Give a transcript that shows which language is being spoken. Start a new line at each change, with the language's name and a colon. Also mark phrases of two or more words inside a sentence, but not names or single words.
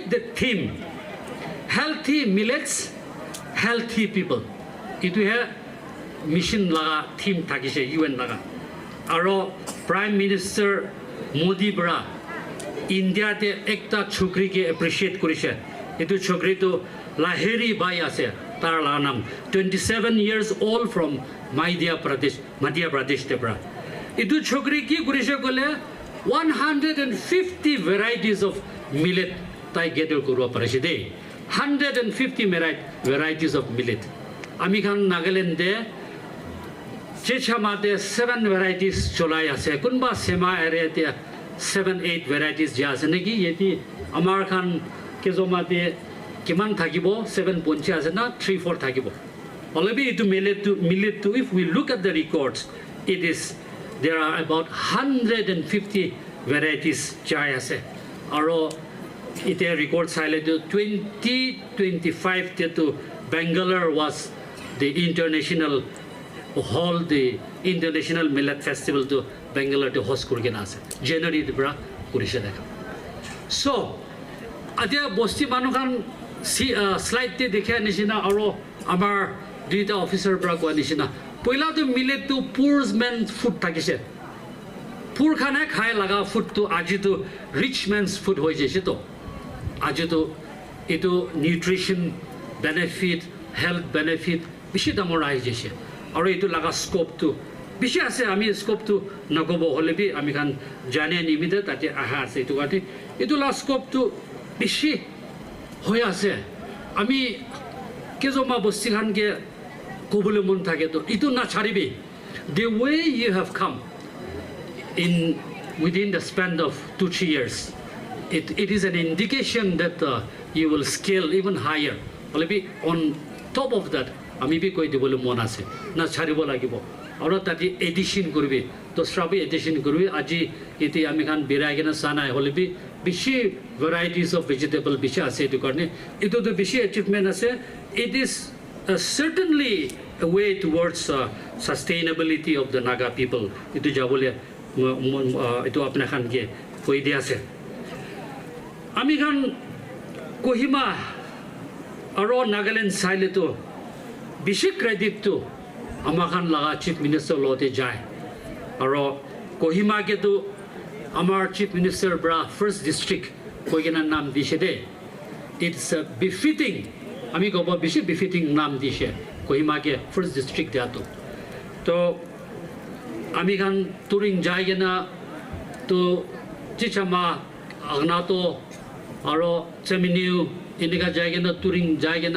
English: the theme healthy millets healthy people
Naga Pidgin: itu hai mission laga theme thakise UN laga aro prime minister Modi bra India te ekta chokri ke appreciate korise itu chokri to Lahiri bai ase tar laga nam
English: 27 years old from Madhya Pradesh
Naga Pidgin: te bra itu chokri ki korise kole
English: 150 varieties of millet
Naga Pidgin: tai gather korwa parise de
English: 150 varieties of millet
Naga Pidgin: ami khan Nagaland de chechamate 7 varieties cholai ase kunba sema area te 7-8 varieties ja ase naki yeti amar khan kezomate kiman thakibo 7 ponche ase na 3-4 thakibo already itu millet to
English: if we look at the records it is there are about 150 varieties
Naga Pidgin: chai ase aro ite record saile to 2025 te to Bangalore
English: was the international millet festival
Naga Pidgin: to Bangalore to host kurgena ase January de bra kurisha dekha so adia bosti manu khan slide te dekha nishina aro amar duita officer bra ko nishina poila to millet to
English: poor man's food
Naga Pidgin: thakise poor khana khai laga food to aji to rich
English: man's food
Naga Pidgin: hoy jaise to aji to etu
English: nutrition benefit health benefit
Naga Pidgin: bishi damor ai jaise aro etu laga scope to bishi ase ami scope to nagobo holebi ami khan jane nimide tate aha ase etu gati etu la scope to bishi hoy ase ami kezoma bosti khan ke kobole mon thake to etu na charibi
English: the way you have come in within the span of 2-3 years it is an indication that you will scale even higher
Naga Pidgin: holebi on top
English: of that
Naga Pidgin: ami bi koi dibole mon ase na charibo lagibo aro tati addition korbe to srabi addition korbe aji iti ami khan birai gena sana holebi bishi
English: varieties of vegetable
Naga Pidgin: bishi ase to karne itu to bishi achievement ase
English: it is certainly a way towards sustainability of the Naga people
Naga Pidgin: itu jabole itu apna khan ke koi dia ase ami khan Kohima aro Nagaland saile to bishi credit to amakhan laga
English: chief minister
Naga Pidgin: lote jai aro Kohima ke to amar chief minister bra
English: first district
Naga Pidgin: koigena nam dishe de
English: it's befitting
Naga Pidgin: ami ko bishi befitting nam dishe Kohima ke
English: first district
Naga Pidgin: de to ami khan touring jai gena to chichama agna to aro cheminiu inika jai gena touring jai gena